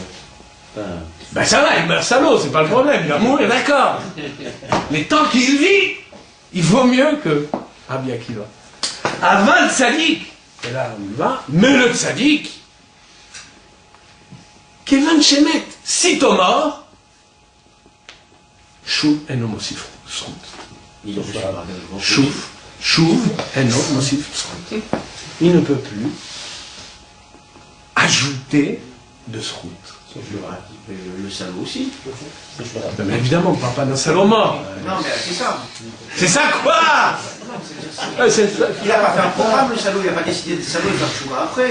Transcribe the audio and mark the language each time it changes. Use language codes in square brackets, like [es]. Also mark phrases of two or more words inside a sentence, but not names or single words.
[fr] Ben ça va, il meurt salaud, c'est pas le problème, il va mourir, d'accord. Mais tant qu'il vit, il vaut mieux que Rabbi Akiva. Avant le tzaddik, et là on y va, mais le tzaddik, [he] כיון שמת, [fr] sitôt mort, [he] שוב אינו מוסיף זכות. שוב אינו מוסיף זכות. [fr] Il ne peut plus ajouter de ce route. Le salaud aussi. Non, mais évidemment, on ne parle pas d'un salaud mort. Non, mais c'est ça. C'est ça quoi? Il n'a pas fait un programme, le salaud, il n'a pas décidé de salaud, il va le choix après.